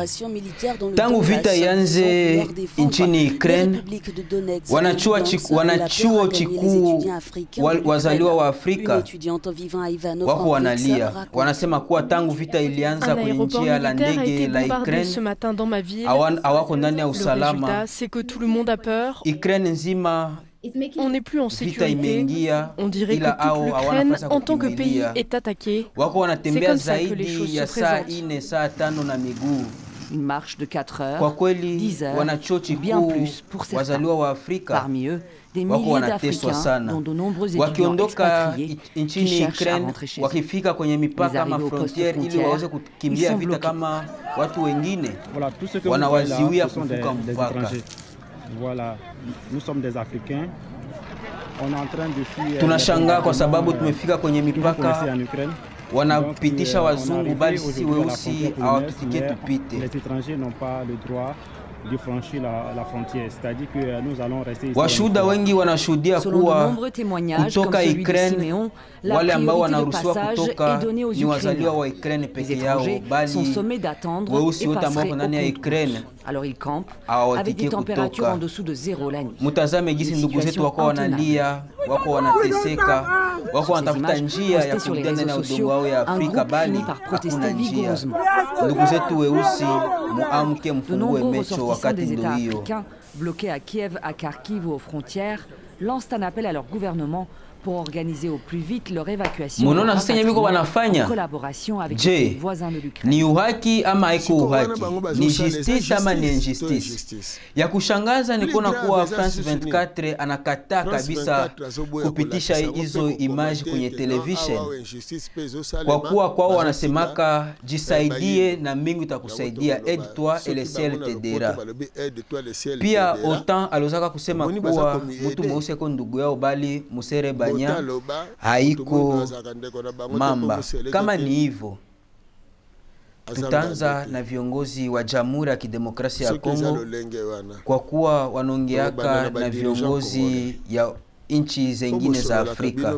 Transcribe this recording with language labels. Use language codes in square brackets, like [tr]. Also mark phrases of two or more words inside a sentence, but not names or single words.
[sw] Tangu vita ianze nchini Ukraine, wanachuo chikuu wazaliwa wa Afrika wako wanalia. Wanasema kuwa tangu vita ilianza kwenye njia la ndege la Ukraine, hawako ndani ya usalama. Ukraine nzima [fr] on n'est plus en sécurité. On dirait que toute l'Ukraine, en tant que pays, est attaquée. C'est comme ça que les choses se présentent. Une marche de 4 heures, 10 heures, ou bien plus pour certains. Parmi eux, des milliers d'Africains, dont de nombreux étudiants expatriés, qui cherchent à rentrer chez eux. Les arrivés aux postes frontières, ils sont bloqués. Voilà, tout ce que vous voyez là, ce sont des étrangers. Voilà, nous sommes des Africains. On est en train de fuir. [sw] Tunashangaa kwa sababu tumefika kwenye mipaka, wanapitisha wazungu bali sisi weusi hawatutike tupite. [fr] Les étrangers n'ont pas le droit de franchir la frontière, c'est-à-dire que nous allons rester ici. [sw] Washuhuda wengi wanashuhudia kuwa kutoka Ukraine wale ambao wanaruhusiwa kutoka ni wazaliwa wa Ukraine peke yao, bali weusi wote ambao ndani ya Ukraine hawatikie kutoka. Mutazame jinsi ndugu zetu wako wanalia, wako wanateseka, wako wanatafuta njia ya kurudia ndani ya udongo wao ya Afrika, bali hakuna njia. Ndugu zetu weusi, muamke, mfungue macho wakati ndio hiyo. [fr] Bloqués à Kiev, à Kharkiv ou aux frontières, lancent un appel à leur gouvernement pour organiser au plus vite leur évacuation en collaboration avec les voisins de l'Ukraine. [sw] Ni uhaki ama haiko uhaki? Ni justice ama ni injustice? Ya kushangaza ni kuona kuwa France 24 anakataa kabisa kupitisha hizo image kwenye television, kwa kuwa kwao wanasemaka jisaidie na mingu itakusaidia, [fr] aide-toi et le ciel t'aidera. [sw] Pia OTAN aliozaka kusema kuwa mtu mweusi ako ndugu yao, bali musere haiko mamba. Kama ni hivyo, tutaanza na viongozi wa Jamhuri ya Kidemokrasia ya Kongo, kwa kuwa wanaongeaka na viongozi ya nchi zingine za Afrika.